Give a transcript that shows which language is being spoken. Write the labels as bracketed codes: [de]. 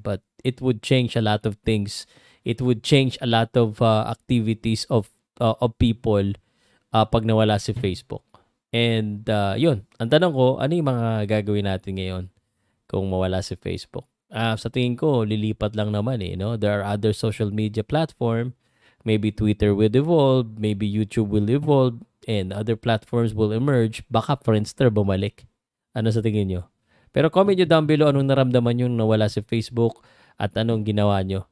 [en] But it would change a lot of things. It would change a lot of activities of people pag nawala si Facebook. And [tl] yun, ang tanong ko, ano yung mga gagawin natin ngayon kung mawala si Facebook? Sa tingin ko, lilipat lang naman no? [en] There are other social media platform. Maybe Twitter will evolve, maybe YouTube will evolve, and other platforms will emerge. [tl] Baka Friendster bumalik. Ano sa tingin nyo? Pero comment nyo down below anong naramdaman nyo nung nawala si Facebook at anong ginawa nyo.